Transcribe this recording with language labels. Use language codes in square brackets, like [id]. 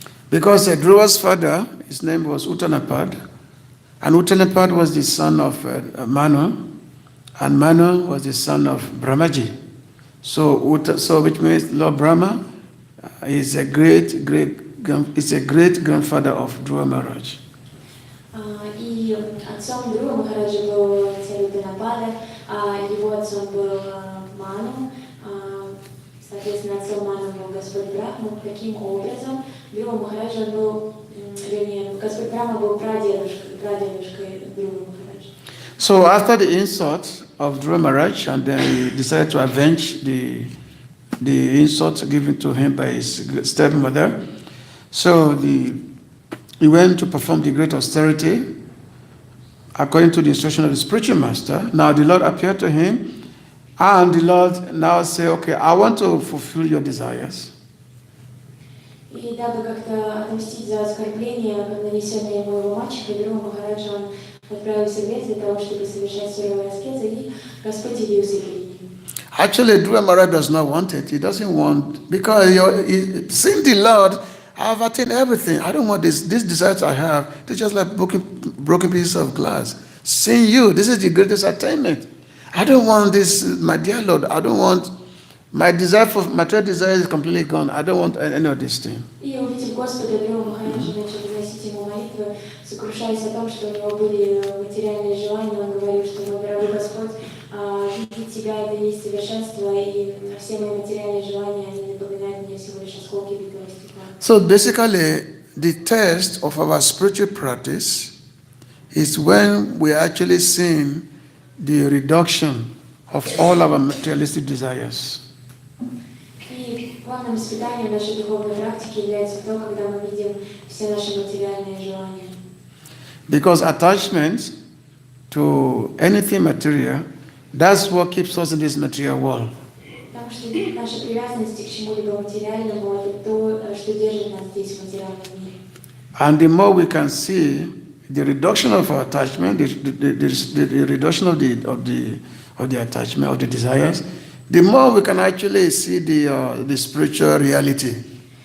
[en] Because Dhruva's father, his name was Uttanapad, and Uttanapad was the son of Manu, and Manu was the son of Brahmaji. So which means Lord Brahma is a great grandfather of Dhruva Maharaj. [ru] И отцом Dhruva Махараджа был царь Утtanapада, а его отцом был Ману, соответственно, отцом Ману был Господь Брахма. Таким образом, Dhruva Махараджа был, вернее, Господь Брахма был прадедушкой Dhruva Махараджа. [en] So after the insult of Dhruva Maharaj, and then he decided to avenge the insult given to him by his stepmother. So he went to perform the great austerity according to the instruction of the spiritual master. Now the Lord appeared to him, and the Lord now said, okay, I want to fulfill your desires. [ru] И дабы как-то отомстить за оскорбление, нанесенное ему его мачехой, Dhruva Махараджа, он отправился в лес для того, чтобы совершать суровые аскезы, и Господь явился перед ним. [en] Actually, Dhruva Maharaj does not want it. He doesn't want, because seeing the Lord, I have attained everything. I don't want this desires I have. They're just like broken pieces of glass. Seeing you, this is the greatest attainment. I don't want this, my dear Lord. I don't want, my desire for material desire is completely gone. I don't want any of this thing. [ru] И увидев Господа, Dhruva Махараджа начал возносить ему молитвы, сокрушаясь о том, что у него были материальные желания. Он говорил, что мой дорогой Господь, видеть тебя — это есть совершенство, и все мои материальные желания, они напоминают мне всего лишь осколки битого стекла. [en] So basically, the test of our spiritual practice is when we actually see the reduction of all our materialistic desires. [ru] И главным испытанием нашей духовной практики является то, когда мы видим все наши материальные желания. [en] Because attachment to anything material, that's what keeps us in this material world. [ru] Потому что наша привязанность к чему-либо материальному — это то, что держит нас здесь, в материальном мире. [en] And the more we can see the reduction of our attachment, the reduction of the attachment, of the desires, the more we can actually see the spiritual reality.